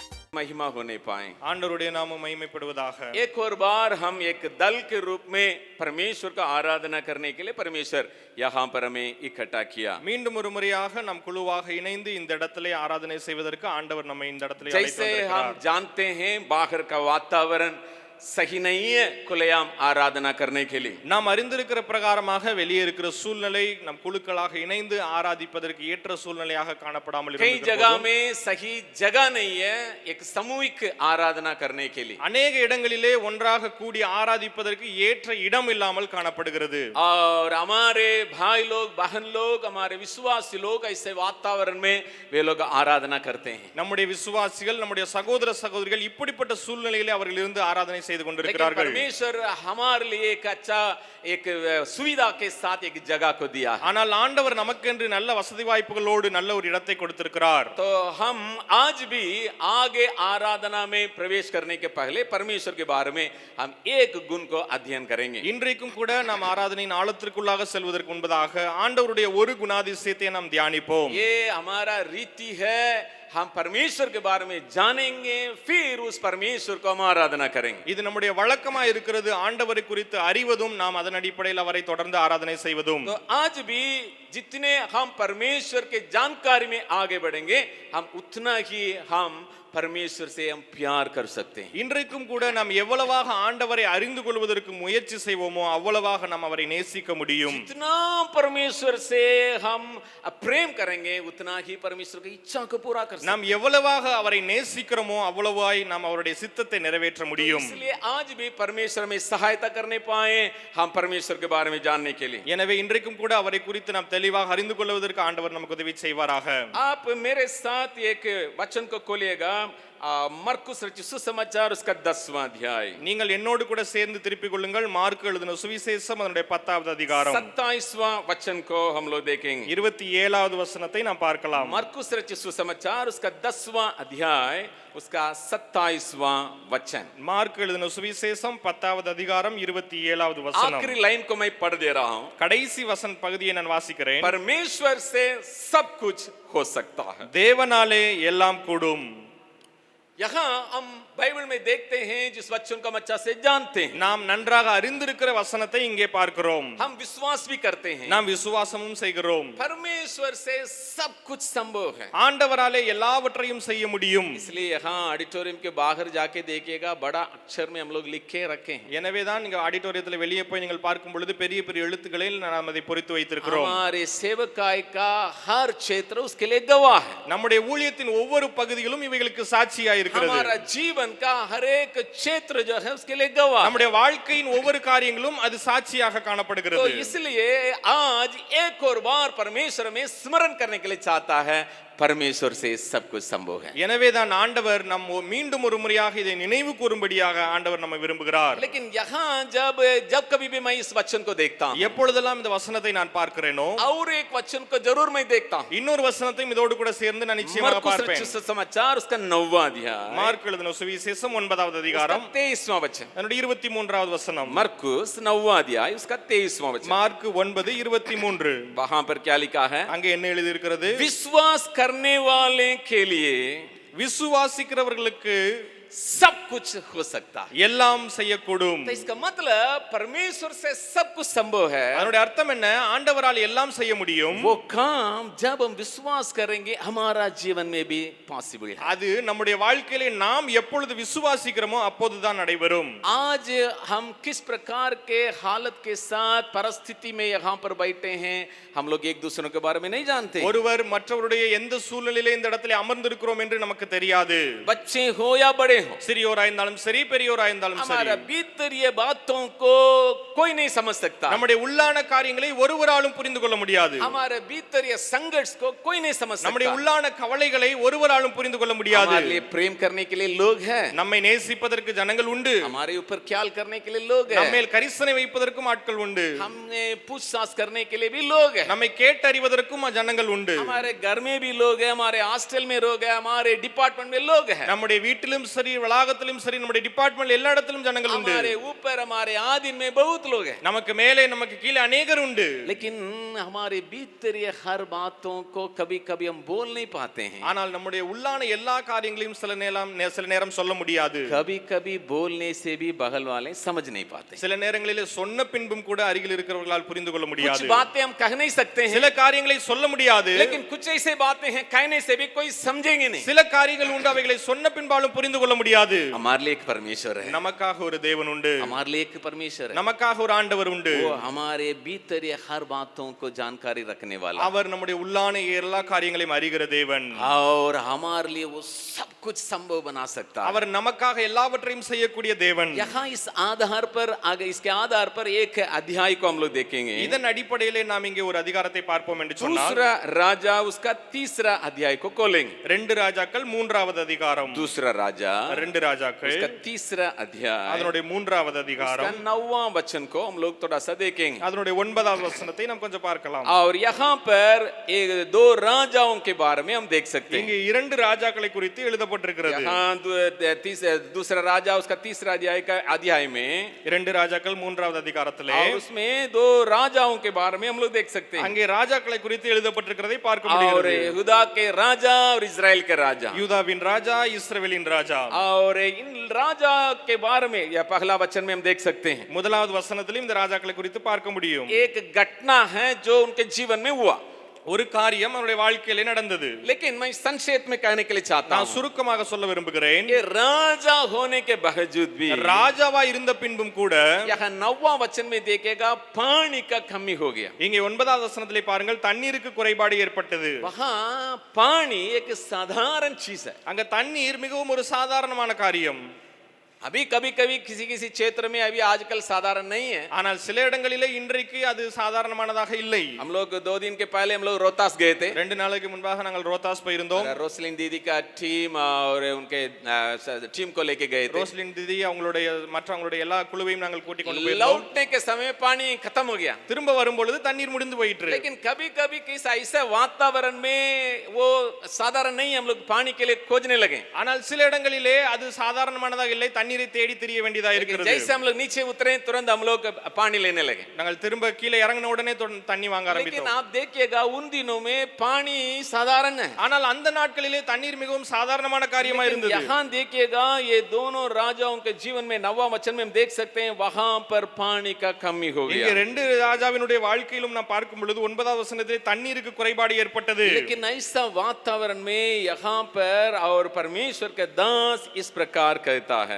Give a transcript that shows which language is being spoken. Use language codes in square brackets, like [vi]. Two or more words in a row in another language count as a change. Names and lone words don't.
[hi] महिमा होने पाए। [ta] ஆண்டவருடைய நாமம் மகிமைப்படுவதாக. [hi] एक और बार हम एक दल के रूप में परमेश्वर का आराधना करने के लिए परमेश्वर यहाँ पर हमें इकट्ठा किया. [ta] மீண்டும் ஒரு முறையாக நாம் குழுவாக இணைந்து இந்த இடத்திலே ஆராதனை செய்வதற்கு ஆண்டவர் நம்மை இந்த இடத்திலே அழைத்து [hi] जैसे हम [ta] வந்திருக்கிறார். [hi] जानते हैं बाहर का वातावरण सही नहीं है खुलेआम आराधना करने के लिए. [ta] நாம் அறிந்திருக்கிற பிரகாரமாக வெளியே இருக்கிற சூழ்நிலை நம் குழுக்களாக இணைந்து ஆராதிப்பதற்கு ஏற்ற சூழ்நிலையாக காணப்படாமல் [hi] कई [ta] இருக்கிறது. [hi] जगह में सही जगह नहीं है एक सामूहिक आराधना करने के लिए. [ta] அநேக இடங்களிலே ஒன்றாக கூடி ஆராதிப்பதற்கு ஏற்ற இடம் இல்லாமல் காணப்படுகிறது. [hi] और हमारे भाई लोग बहन लोग हमारे विश्वासी लोग ऐसे वातावरण में वे लोग आराधना करते हैं. [ta] நம்முடைய விசுவாசிகள் நம்முடைய சகோதர சகோதரிகள் இப்படிப்பட்ட சூழ்நிலையிலே அவர்கள் இருந்து ஆராதனை செய்து [hi] लेकिन [ta] கொண்டிருக்கிறார்கள். [hi] परमेश्वर हमारे लिए एक अच्छा एक सुविधा के साथ एक जगह को दिया है. [ta] ஆனால் ஆண்டவர் நமக்கென்று நல்ல வசதி வாய்ப்புகளோடு நல்ல ஒரு இடத்தை கொடுத்திருக்கிறார். [hi] तो हम आज भी आगे आराधना में प्रवेश करने के पहले परमेश्वर के बारे में हम एक गुण को अध्ययन करेंगे. [ta] இன்றைக்கும் கூட நாம் ஆராதனையின் ஆழத்திற்குள்ளாக செல்வதற்கு முன்பதாக ஆண்டவருடைய ஒரு குணாதிசயத்தை நாம் தியானிப்போம். [hi] ये हमारा रीति है. हम परमेश्वर के बारे में जानेंगे फिर उस परमेश्वर को हम आराधना करेंगे. [ta] இது நம்முடைய வழக்கமா இருக்கிறது. ஆண்டவரை குறித்து அறிவதும் நாம் அதன் அடிப்படையில் அவரை தொடர்ந்து ஆராதனை செய்வதும். [hi] तो आज भी जितने हम परमेश्वर के जानकारी में आगे बढ़ेंगे हम उतना ही हम परमेश्वर से हम प्यार कर सकते हैं. [ta] இன்றைக்கும் கூட நாம் எவ்வளவாக ஆண்டவரை அறிந்து கொள்வதற்கு முயற்சி செய்வோமோ அவ்வளவாக நாம் அவரை நேசிக்க முடியும். [hi] जितना परमेश्वर से हम प्रेम करेंगे उतना ही परमेश्वर की इच्छा को पूरा कर सकते हैं. [ta] நாம் எவ்வளவாக அவரை நேசிக்கிறோமோ அவ்வளவாய் நாம் அவருடைய சித்தத்தை நிறைவேற்ற முடியும். [hi] इसलिए आज भी परमेश्वर में सहायता करने पाए हम परमेश्वर के बारे में जानने के लिए. [ta] எனவே இன்றைக்கும் கூட அவரை குறித்து நாம் தெளிவாக அறிந்து கொள்வதற்கு ஆண்டவர் நமக்கு உதவி செய்வாராக. [hi] आप मेरे साथ एक वचन को खोलिएगा. मरकुस रचित सुसमाचार उसका 10वां अध्याय. [ta] நீங்கள் என்னோடு கூட சேர்ந்து திருப்பிக் கொள்ளுங்கள். மார்க்கு எழுதின சுவிசேஷம் அதனுடைய 10வது அதிகாரம் [hi] 27वां वचन को हम लोग देखेंगे. [ta] 27வது வசனத்தை நாம் பார்க்கலாம். [hi] मरकुस रचित सुसमाचार उसका 10वां अध्याय उसका 27वां वचन. [ta] மார்க்கு எழுதின சுவிசேஷம் 10வது அதிகாரம் 27வது வசனம். [hi] आखिरी लाइन को मैं पढ़ दे रहा हूं. [ta] கடைசி வசன பகுதியை நான் வாசிக்கிறேன். [hi] परमेश्वर से सब कुछ हो सकता है. [ta] தேவனாலே எல்லாம் கூடும். [hi] यहाँ हम बाइबल में देखते हैं जिस वचन को हम अच्छा से जानते हैं. [ta] நாம் நன்றாக அறிந்திருக்கிற வசனத்தை இங்கே பார்க்கிறோம். [hi] हम विश्वास भी करते हैं. [ta] நாம் விசுவாசமும் செய்கிறோம். [hi] परमेश्वर से सब कुछ संभव है. [ta] ஆண்டவராலே எல்லாவற்றையும் செய்ய முடியும். [hi] इसलिए यहाँ ऑडिटोरियम के बाहर जाके देखिएगा बड़ा अक्षर में हम लोग लिख के रखे हैं. [ta] எனவே தான் நீங்க ஆடிட்டோரியத்துல வெளியே போய் நீங்கள் பார்க்கும் பொழுது பெரிய பெரிய எழுத்துக்களில் நாம் அதை பொறித்து வைத்திருக்கிறோம். [hi] हमारे सेवकाई का हर क्षेत्र उसके लिए गवाह है. [ta] நம்முடைய ஊழியத்தின் ஒவ்வொரு பகுதிகளும் இவைகளுக்கு சாட்சியா இருக்கிறது. [hi] हमारा जीवन का हर एक क्षेत्र जो है उसके लिए गवाह. [ta] நம்முடைய வாழ்க்கையின் ஒவ்வொரு காரியங்களும் அது சாட்சியாக காணப்படுகிறது. [hi] तो इसलिए आज एक और बार परमेश्वर में स्मरण करने के लिए चाहता है. परमेश्वर से सब कुछ संभव है. [ta] எனவே தான் ஆண்டவர் நம்ம மீண்டும் ஒரு முறையாக இதை நினைவு கூறும்படியாக ஆண்டவர் நம்மை விரும்புகிறார். [hi] लेकिन यहाँ जब कभी भी मैं इस वचन को देखता हूँ [ta] எப்பொழுதெல்லாம் இந்த வசனத்தை நான் பார்க்கிறேனோ [hi] और एक वचन को जरूर मैं देखता हूँ. [ta] இன்னொரு வசனத்தையும் இதோடு கூட சேர்ந்து நான் நிச்சயமாக பார்ப்பேன். [hi] समाचार उसका 9वां अध्याय [ta] மார்க்கு எழுதின சுவிசேஷம் 9வது அதிகாரம் [hi] 23वां वचन. [ta] அதனுடைய 23வது வசனம். [hi] मरकुस 9वां अध्याय उसका 23वां वचन. [ta] மார்க்கு 9:23. [hi] वहां पर क्या लिखा है? [ta] அங்கே என்ன எழுதி இருக்கிறது? [hi] विश्वास करने वाले के लिए [ta] விசுவாசிக்கிறவர்களுக்கு [hi] सब कुछ हो सकता है. [ta] எல்லாம் செய்யக்கூடும். [hi] तो इसका मतलब परमेश्वर से सब कुछ संभव है. [ta] அதனுடைய அர்த்தம் என்ன? ஆண்டவரால் எல்லாம் செய்ய முடியும். [hi] वो काम जब हम विश्वास करेंगे हमारा जीवन में भी पॉसिबल है. [ta] அது நம்முடைய வாழ்க்கையிலே நாம் எப்பொழுது விசுவாசிக்கிறோமோ அப்போதுதான் நடைபெறும். [hi] आज हम किस प्रकार के हालत के साथ परिस्थिति में यहाँ पर बैठे हैं हम लोग एक दूसरे के बारे में नहीं जानते. [ta] ஒருவர் மற்றவருடைய எந்த சூழ்நிலையிலே இந்த இடத்திலே அமர்ந்திருக்கிறோம் என்று நமக்கு தெரியாது. [hi] बच्चे हो या बड़े हो, [ta] சிறியோரா இருந்தாலும் சரி பெரியோரா இருந்தாலும் சரி, [hi] हमारा भीतरीय बातों को कोई नहीं समझ सकता. [ta] நம்முடைய உள்ளான காரியங்களை ஒருவராலும் புரிந்து கொள்ள முடியாது. [hi] हमारे भीतरीय संघर्ष को कोई नहीं समझ सकता. [ta] நம்முடைய உள்ளான கவலைகளை ஒருவராலும் புரிந்து கொள்ள முடியாது. [hi] हमारे लिए प्रेम करने के लिए लोग हैं. [ta] நம்மை நேசிப்பதற்கு ஜனங்கள் உண்டு. [hi] हमारे ऊपर ख्याल करने के लिए लोग हैं. [ta] நம்மேல் கரிசனை வைப்பதற்கும் ஆட்கள் உண்டு. [hi] हमने पूछताछ करने के लिए भी लोग हैं. [ta] நம்மை கேட்டறிவதற்கும் ஜனங்கள் உண்டு. [hi] हमारे घर में भी लोग हैं, हमारे हॉस्टल में लोग हैं, हमारे डिपार्टमेंट में लोग हैं. [ta] நம்முடைய வீட்டிலும் சரி கல்லூரி வளாகத்திலும் சரி, நம்முடைய டிபார்ட்மெண்ட் எல்லா இடத்திலும் ஜனங்கள் உண்டு. [hi] हमारे ऊपर हमारे आधीन में बहुत लोग हैं, [ta] நமக்கு மேலே நமக்கு கீழே அநேகர் உண்டு. [hi] लेकिन हमारे भीतर ये हर बातों को कभी कभी हम बोल नहीं पाते हैं. [ta] ஆனால் நம்முடைய உள்ளான எல்லா காரியங்களையும் சில நேரம் சொல்ல முடியாது. [hi] कभी कभी बोलने से भी बगल वाले समझ नहीं पाते. [ta] சில நேரங்களிலே சொன்ன பின்பும் கூட அருகில் இருக்கிறவர்களால் புரிந்து கொள்ள [hi] कुछ [ta] முடியாது. [hi] बातें हम कह नहीं सकते हैं, [ta] சில காரியங்களை சொல்ல முடியாது. [hi] लेकिन कुछ ऐसे बातें हैं कहने से भी कोई समझेंगे नहीं. [ta] சில காரியங்கள் உண்டு, அவைகளை சொன்ன பின்பாலும் புரிந்து கொள்ள முடியாது. [hi] हमारे लिए एक परमेश्वर है, [ta] நமக்காக ஒரு தேவன் உண்டு, [hi] हमारे लिए एक परमेश्वर है, [ta] நமக்காக ஒரு ஆண்டவர் உண்டு. [hi] वो हमारे भीतर ये हर बातों को जानकारी रखने वाला, [ta] அவர் நம்முடைய உள்ளான எல்லா காரியங்களையும் அறிகிற தேவன். [hi] और हमारे लिए वो सब कुछ संभव बना सकता है. [ta] அவர் நமக்காக எல்லாவற்றையும் செய்யக்கூடிய தேவன். [hi] यहाँ इस आधार पर आगे इसके आधार पर एक अध्याय को हम लोग देखेंगे. [ta] இதன் அடிப்படையிலே நாம் இங்கே ஒரு அதிகாரத்தை பார்ப்போம் என்று சொன்னால், [hi] दूसरा राजा उसका तीसरा अध्याय को खोलेंगे. [ta] 2 ராஜாக்கள் 3வது அதிகாரம். [hi] दूसरा राजा [ta] 2 ராஜாக்கள் [hi] उसका तीसरा अध्याय [ta] அதனுடைய 3வது [hi] उसका [ta] அதிகாரம் [hi] 9वां वचन को हम लोग थोड़ा सा देखेंगे. [ta] அதனுடைய 9வது வசனத்தை நாம் கொஞ்சம் பார்க்கலாம். [hi] और यहाँ पर एक दो राजाओं के बारे में हम देख सकते हैं. [ta] இங்கே 2 ராஜாக்களை குறித்து எழுதப்பட்டிருக்கிறது. [hi] यहाँ दूसरा राजा उसका तीसरा अध्याय में [ta] 2 ராஜாக்கள் 3வது அதிகாரத்திலே [hi] और उसमें दो राजाओं के बारे में हम लोग देख सकते हैं. [ta] அங்கே ராஜாக்களை குறித்து எழுதப்பட்டிருக்கிறதை பார்க்க [hi] और [ta] முடிகிறது. [hi] यहूदा के राजा और इजराइल के राजा, [ta] யூதாவின் ராஜா, இஸ்ரவேலின் ராஜா. [hi] और इन राजा के बारे में या पहला वचन में हम देख सकते हैं. [ta] முதலாவது வசனத்திலும் இந்த ராஜாக்களை குறித்து பார்க்க முடியும். [hi] एक घटना है जो उनके जीवन में हुआ, [ta] ஒரு காரியம் அவருடைய வாழ்க்கையிலே நடந்தது. [hi] लेकिन मैं संक्षेप में कहने के लिए चाहता [ta] நான் [hi] हूं [ta] சுருக்கமாக சொல்ல விரும்புகிறேன். [hi] कि राजा होने के बावजूद भी [ta] ராஜாவா இருந்த பின்பும் கூட [hi] यहाँ 9वां वचन में देखेगा पानी का कमी हो गया. [ta] இங்கே 9வது வசனத்திலே பாருங்கள், தண்ணீருக்கு குறைபாடு ஏற்பட்டது. [hi] वहां पानी एक साधारण चीज है. [ta] அங்க தண்ணீர் மிகவும் ஒரு சாதாரணமான காரியம். [hi] अभी कभी कभी किसी किसी क्षेत्र में अभी आजकल साधारण नहीं है. [ta] ஆனால் சில இடங்களிலே இன்றைக்கு அது சாதாரணமானதாக இல்லை. [hi] हम लोग 2 दिन के पहले हम लोग रोहतास गए थे. [ta] 2 நாளுக்கு முன்பாக நாங்கள் ரோத்தாஸ் போயிருந்தோம். [hi] रोसलिन दीदी का टीम और उनके टीम को लेके गए थे. [ta] ரோஸ்லின் தீதி அவங்களுடைய மற்றவங்களுடைய எல்லா குழுவையும் நாங்கள் கூட்டிக் கொண்டு போயிருந்தோம். [hi] लौटने के समय पानी खत्म हो गया. [ta] திரும்ப வரும்பொழுது தண்ணீர் முடிந்து போயிற்று. [hi] लेकिन कभी कभी किस ऐसे वातावरण में वो साधारण नहीं, हम लोग पानी के लिए खोजने लगे. [ta] ஆனால் சில இடங்களிலே அது சாதாரணமானதாக இல்லை, தண்ணீரை தேடி திரிய வேண்டியதாக இருக்கிறது. [hi] जैसे हम लोग नीचे उतरे तुरंत हम लोग पानी लेने लगे. [ta] நாங்கள் திரும்ப கீழே இறங்கின உடனே தண்ணி வாங்க [hi] लेकिन [ta] ஆரம்பித்தோம். [hi] आप देखिएगा उन दिनों में पानी साधारण है. [ta] ஆனால் அந்த நாட்களிலே தண்ணீர் மிகவும் சாதாரணமான காரியமா இருந்தது. [hi] यहाँ देखिएगा ये दोनों राजाओं के जीवन में 9वां वचन में हम देख सकते हैं वहां पर पानी का कमी हो [ta] இங்கே [hi] गया. [ta] 2 ராஜாவினுடைய வாழ்க்கையிலும் நாம் பார்க்கும் பொழுது 9வது வசனத்திலே தண்ணீருக்கு குறைபாடு ஏற்பட்டது. [hi] लेकिन ऐसा वातावरण में यहाँ पर और परमेश्वर के दास इस प्रकार कहता है.